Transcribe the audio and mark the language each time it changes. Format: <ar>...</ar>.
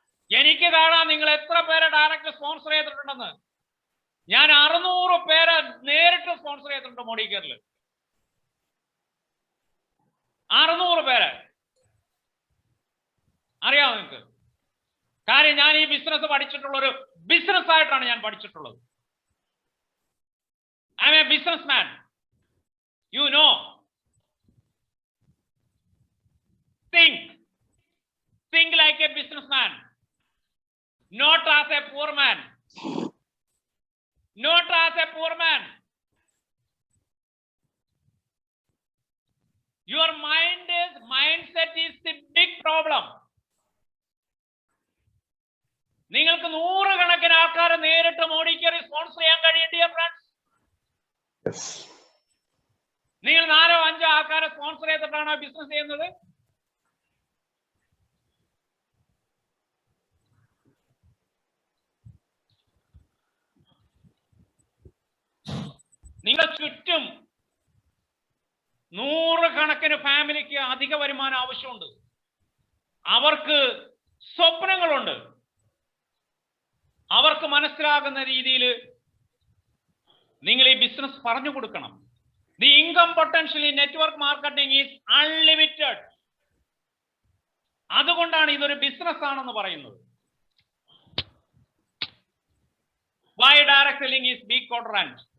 <ml>എനിക്ക് കാണാം നിങ്ങൾ എത്ര പേരെ ഡയറക്റ്റ് സ്പോൺസർ ചെയ്തിട്ടുണ്ടെന്ന്. ഞാൻ 600 പേരെ നേരിട്ട് സ്പോൺസർ ചെയ്തിട്ടുണ്ട് മോഡിക്കേറിൽ. 600 പേരെ അറിയാമോ നിങ്ങൾക്ക്? കാര്യം ഞാൻ ഈ ബിസിനസ് പഠിച്ചിട്ടുള്ള ഒരു ബിസിനസ് ആയിട്ടാണ് ഞാൻ പഠിച്ചിട്ടുള്ളത്.</ml> <en>I'm a business man. You know, think like a businessman, not as a poor man. Not as a poor man. Your mindset is the big problem.</en> <ml>നിങ്ങൾക്ക് 100 കണക്കിന് ആൾക്കാരെ നേരിട്ട് മോഡിക്കേറി സ്പോൺസർ ചെയ്യാൻ കഴിയും ഡിയർ ഫ്രണ്ട്സ്. നിങ്ങൾ 4-5 ആൾക്കാരെ സ്പോൺസർ ചെയ്തിട്ടാണ് business ചെയ്യുന്നത്. നിങ്ങളുടെ ചുറ്റും 100 കണക്കിന് ഫാമിലിക്ക് അധിക വരുമാനം ആവശ്യമുണ്ട്. അവർക്ക് സ്വപ്നങ്ങളുണ്ട്. അവർക്ക് മനസ്സിലാകുന്ന രീതിയിൽ നിങ്ങൾ ഈ ബിസിനസ് പറഞ്ഞു കൊടുക്കണം.</ml> <en>The income potential in network marketing is unlimited.</en> <ml>അതുകൊണ്ടാണ് ഇതൊരു ബിസിനസ് ആണെന്ന് പറയുന്നത്.</ml> <en>Why direct selling is B quadrant?</en>